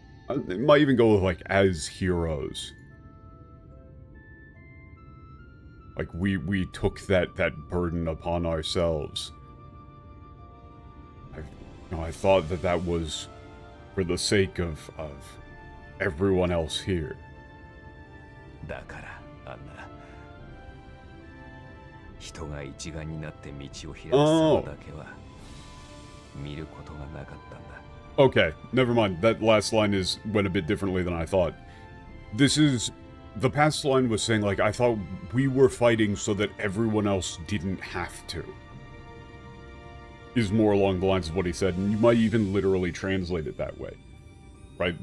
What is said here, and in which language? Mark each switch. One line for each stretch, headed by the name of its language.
English: It might even go with like as heroes. Like we took that burden upon ourselves. I thought that was for the sake of everyone else here.
Japanese: だからあんな人が一丸になって道を開く様だけは見ることがなかったんだ。
English: Okay, never mind. That last line went a bit differently than I thought. The past line was saying, like, I thought we were fighting so that everyone else didn't have to. Is more along the lines of what he said, and you might even literally translate it that way. Right?